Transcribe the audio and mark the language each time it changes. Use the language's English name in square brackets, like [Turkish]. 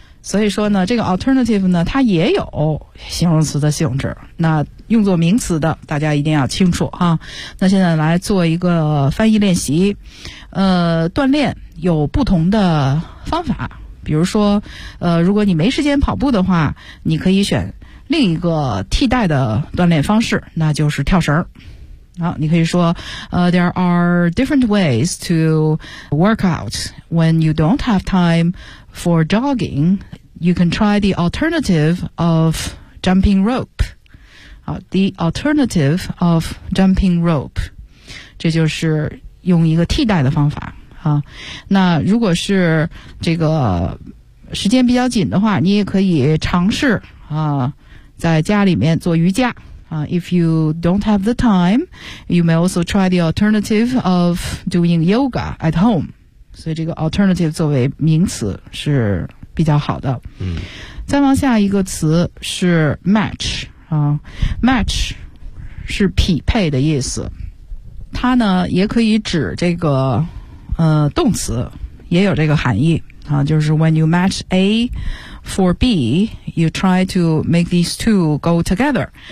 [Chinese] 所以说呢，这个 alternative 呢它也有形容词的性质，那用作名词的大家一定要清楚啊。那现在来做一个翻译练习，锻炼有不同的方法，比如说如果你没时间跑步的话，你可以选另一个替代的锻炼方式，那就是跳绳。好，你可以说 [English] there are different ways to work out when you don't have time for jogging. You can try the alternative of jumping rope. The alternative of jumping rope. [Chinese] 这就是用一个替代的方法。那如果是这个时间比较紧的话，你也可以尝试在家里面做瑜伽。 [English] If you don't have the time, you may also try the alternative of doing yoga at home. [Chinese] 所以这个 alternative 作为名词是比较好的。再往下一个词是 match. Match 是匹配的意思。它呢也可以指这个动词，也有这个含义。 [English] 就是 when you match A for B, you try to make these two go together.